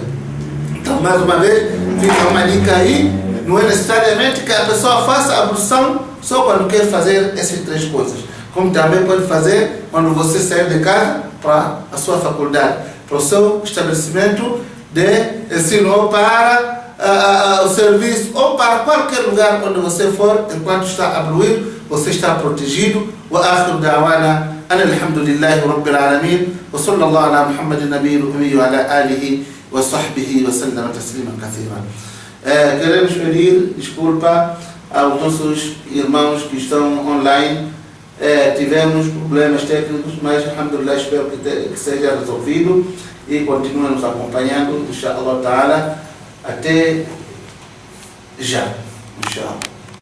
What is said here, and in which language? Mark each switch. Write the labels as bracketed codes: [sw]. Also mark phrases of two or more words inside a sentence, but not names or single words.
[pt] Então, mais uma vez, fica uma dica aí, não é necessariamente que a pessoa faça a ablução só quando quer fazer essas 3 coisas, como também pode fazer quando você sair de casa para a sua faculdade, para o seu estabelecimento de ensino, ou para o serviço, ou para qualquer lugar onde você for, enquanto está abluído, você está protegido. [ar] وآخر دعوانا أن الحمد لله رب العالمين وصلى الله على محمد النبي الأمي وعلى آله وصحبه وسلم تسليما كثيرا. [pt] Queremos pedir desculpa aos nossos irmãos que estão online. Tivemos problemas técnicos, mas alhamdulillah, espero que seja resolvido, e continuem nos acompanhando, [ar] إن شاء الله تعالى, [pt] até já, inshallah.